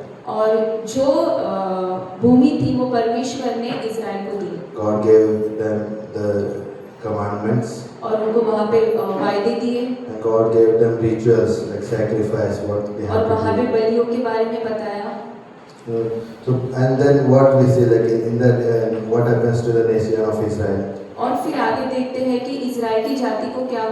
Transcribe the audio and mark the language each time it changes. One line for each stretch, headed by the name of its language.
Hindi: और जो भूमि थी वो परमेश्वर ने इज़राइल को दी।
English: God gave them the commandments.
Hindi: और उनको वहाँ पे वायदे दिए।
English: And God gave them rituals like sacrifice, what they
Hindi: और
English: have
Hindi: वहाँ पे
English: to do.
Hindi: बलियों के बारे में बताया।
English: So and then what we see, like in that what happens to the nation of Israel.
Hindi: और फिर आगे देखते हैं कि इज़राइल की जाति को क्या